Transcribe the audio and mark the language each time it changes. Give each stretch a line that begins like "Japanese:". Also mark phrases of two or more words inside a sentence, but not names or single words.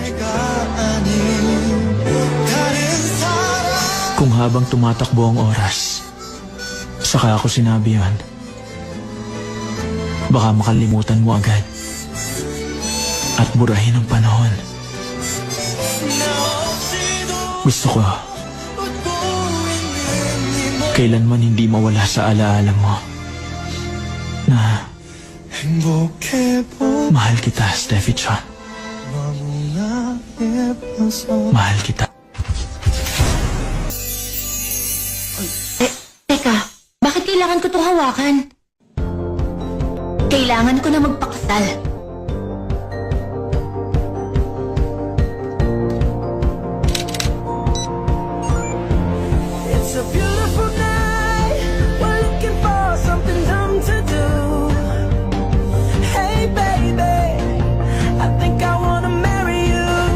Filipino: Kung habang tumatakbo ang oras, saka ako sinabi yan, baka makalimutan mo agad at burahin ang panahon. Gusto ko kailanman hindi mawala sa alaala mo na
Korean: 행복해보
Filipino: mahal kita, Steffi John.
Korean: 너무나 예뻐서
Filipino: Mahal kita. Teka, bakit kailangan ko itong hawakan? Kailangan ko na magpakasal.
English: It's a beautiful night. We're looking for something dumb to do. Hey baby, I think I wanna marry you.